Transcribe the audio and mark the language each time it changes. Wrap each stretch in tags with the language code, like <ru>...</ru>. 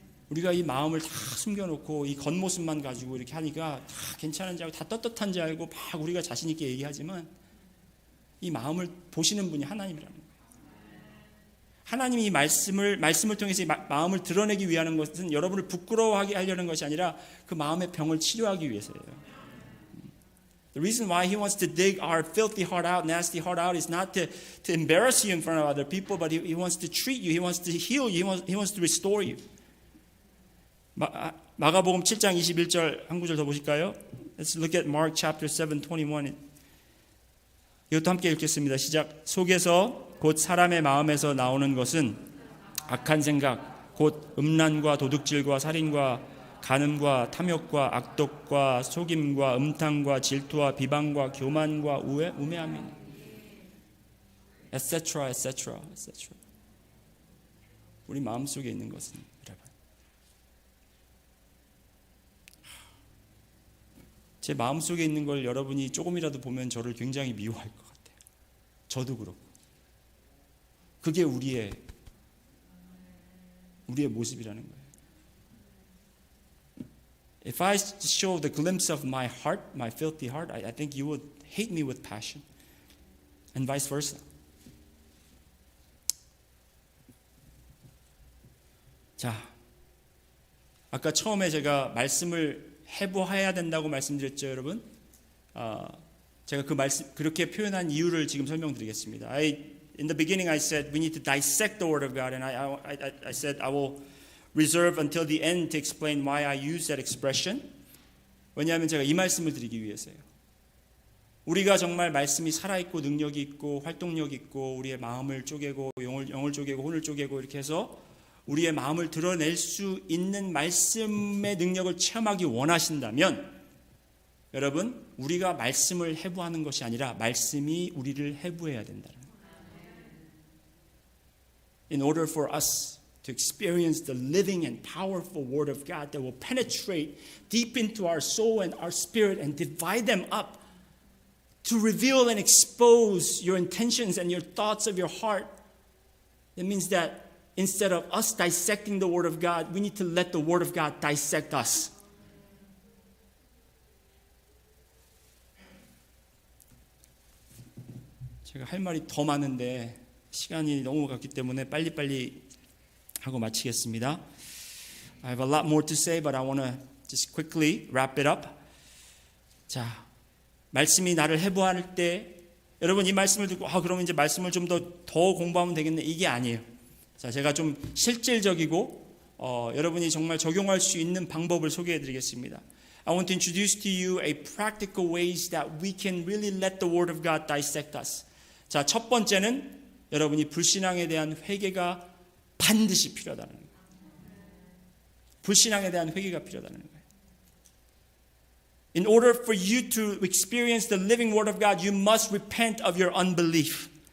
<ko>우리가 이 마음을 다 숨겨놓고 이 겉모습만 가지고 이렇게 하니까 다 괜찮은지 알고 다 떳떳한지 알고 막 우리가 자신 있게 얘기하지만 이 마음을 보시는 분이 하나님이라는 거예요. 하나님이 이 말씀을 통해서 이 마음을 드러내기 위한 것은 여러분을 부끄러워하게 하려는 것이 아니라 그 마음의 병을 치료하기 위해서예요.</ko> <en>The reason why he wants to dig our filthy heart out, nasty heart out is not to embarrass you in front of other people, but he wants to treat you, he wants to heal you, he wants to restore you.</en> <ko>마가복음 7장 21절 한 구절 더 보실까요?</ko> <en>Let's look at Mark chapter 7:21.</en> <ko>이것도 함께 읽겠습니다. 시작. 속에서 곧 사람의 마음에서 나오는 것은 악한 생각, 곧 음란과 도둑질과 살인과 간음과 탐욕과 악독과 속임과 음탕과 질투와 비방과 교만과 우매함이니 etc.</ko> <en>etc. etc.</en> <ko>우리 마음속에 있는 것은 여러분 제 마음속에 있는 걸 여러분이 조금이라도 보면 저를 굉장히 미워할 것 같아요. 저도 그렇고. 그게 우리의 모습이라는 거예요.</ko> <en>If I show the glimpse of my heart, my filthy heart, I think you would hate me with passion. And vice versa.</en> <ko>자, 아까 처음에 제가 말씀을 해보아야 된다고 말씀드렸죠, 여러분? 제가 그렇게 표현한 이유를 지금 설명드리겠습니다.</ko> <en>In the beginning, I said we need to dissect the Word of God, and I said I will reserve until the end to explain why I use that expression.</en> <ko>왜냐하면 제가 이 말씀을 드리기 위해서요. 우리가 정말 말씀이 살아있고 능력이 있고 활동력이 있고 우리의 마음을 쪼개고 영을 쪼개고 혼을 쪼개고 이렇게 해서 우리의 마음을 드러낼 수 있는 말씀의 능력을 체험하기 원하신다면 여러분 우리가 말씀을 해부하는 것이 아니라 말씀이 우리를 해부해야 된다는 거예요.</ko> <en>In order for us to experience the living and powerful Word of God that will penetrate deep into our soul and our spirit and divide them up to reveal and expose your intentions and your thoughts of your heart. That means that instead of us dissecting the Word of God, we need to let the Word of God dissect us.</en> <ko>제가 할 말이 더 많은데 시간이 너무 갔기 때문에 빨리빨리 하고 마치겠습니다.</ko> <en>I have a lot more to say, but I want to just quickly wrap it up.</en> <ko>자, 말씀이 나를 해부할 때 여러분 이 말씀을 듣고 그러면 이제 말씀을 좀 더 공부하면 되겠네. 이게 아니에요. 자, 제가 좀 실질적이고 여러분이 정말 적용할 수 있는 방법을 소개해 드리겠습니다.</ko> <en>I want to introduce to you a practical ways that we can really let the Word of God dissect us.</en> <ko>자, 첫 번째는 여러분이 불신앙에 대한 회개가 반드시 필요하다는 거예요. 불신앙에 대한 회개가 필요하다는 거예요.</ko> <en>In order for you to experience the living Word of God, you must repent of your unbelief.</en>